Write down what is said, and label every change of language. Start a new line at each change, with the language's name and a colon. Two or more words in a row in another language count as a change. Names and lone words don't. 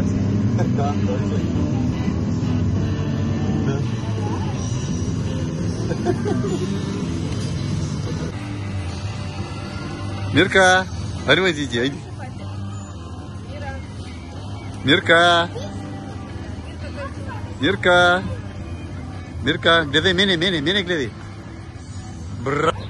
Bulgarian: Да. Мирка, arrivati, иди. Мирка. Мирка, гледай мене гледай. Бра.